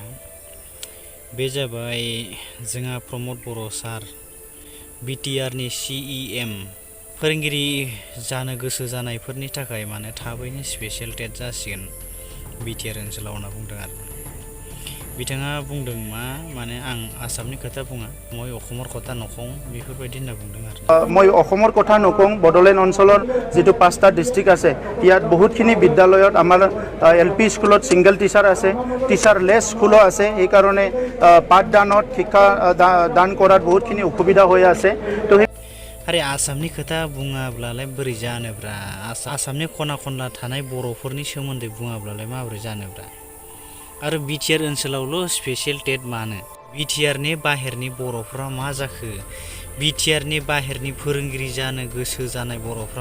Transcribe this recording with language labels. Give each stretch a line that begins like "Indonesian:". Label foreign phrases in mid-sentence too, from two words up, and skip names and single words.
Bodo: बे जाबाय जोंहा प्रमद बर' सार बिटिआरनि CEM फोरोंगिरि जानो गोसो जानायफोरनि थाखाय माने थाबैनो
English: special TET
Bodo: जासिगोन बिटिआर ओनसोलाव होनना बुंदों आरो बिथाङा बुंदों माने आं आसामनि खोथा बुङा
Assamese: মই অসমৰ কথা নকওঁ
Bodo: बेफोरबायदि होनना बुंदों आरो
Assamese: মই অসমৰ কথা নকওঁ বড়োলেণ্ড অঞ্চলৰ যিটো 5টা ডিস্ট্ৰিক্ট আছে ইয়াত বহুতখিনি বিদ্যালয়ত আমাৰ LP স্কুলত
English: single teacher
Assamese: আছে
English: teacherless school
Assamese: আছে এই কাৰণে পাঠদানত শিক্ষা দান কৰাত বহুতখিনি অসুবিধা হৈ আছে তো
Bodo: आरे आसामनि खोथा बुङाब्लालाय बोरै जानोब्रा आसामनि खना खनला थानाय बर'फोरनि सोमोन्दै बुङाब्लालाय माबोरै जानोब्रा आरो बिटिआर ओनसोलावल'
English: special TET
Bodo: मानो बिटिआरनि बाहेरनि बर'फ्रा मा जाखो बिटिआरनि बाहेरनि फोरोंगिरि जानो गोसो जानाय बर'फ्रा